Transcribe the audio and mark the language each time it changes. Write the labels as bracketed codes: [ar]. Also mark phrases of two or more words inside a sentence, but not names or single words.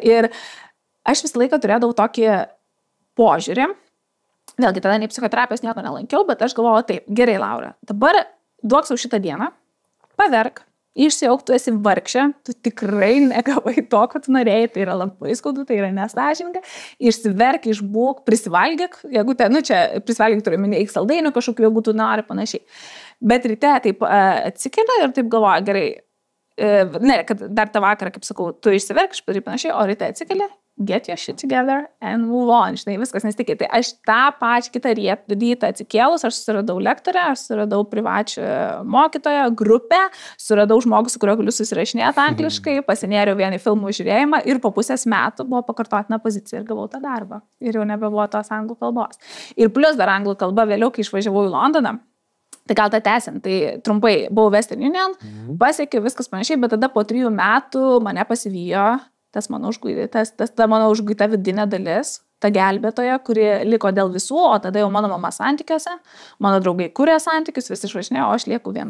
[lt] Ir aš visą laiką turėdavau tokį požiūrį, vėlgi tada nei psichoterapijos nieko nelankiau, bet aš galvoju, taip, gerai, Laura, dabar duok sau šitą dieną, paverk, išsiauk, tu esi vargšė, tu tikrai negavai to, ko tu norėjai, tai yra labai skaudu, tai yra nesąžininga, išsiverk, išbūk, prisivalgyk, jeigu čia prisivalgyk turiu minėti saldainių kažkokiu, jeigu tu nori, panašiai. Bet ryte taip atsikeliu ir taip galvoju, gerai, kad dar tą vakarą, kaip sakau, tu išsiverk, išpadarai panašiai, o ryte atsikeli, [en] get your shit together and move on, [lt] žinai, viskas nesitikė. Tai aš tą pačią kitą rytą atsikėlus, aš susiradau lektorę, aš susiradau privačią mokytoją, grupę, suradau žmogų, su kuriuo galiu susirašinėti angliškai, pasinėriau vieną filmų žiūrėjimą ir po pusės metų buvo pakartotina pozicija ir gavau tą darbą. Ir jau nebebuvo tos anglų kalbos. Ir plus dar anglų kalba vėliau, kai išvažiavau į Londoną, tai gal tą tęsiant, tai trumpai buvau Western Union, pasiekiau viskas panašiai, bet tada po 3 metų mane pasivijo ta mano užguita vidinė dalis, ta gelbėtoja, kuri liko dėl visų, o tada jau mano mama santykiuose, mano draugai kūrė santykius, visi išvažinėjo, o aš lieku viena.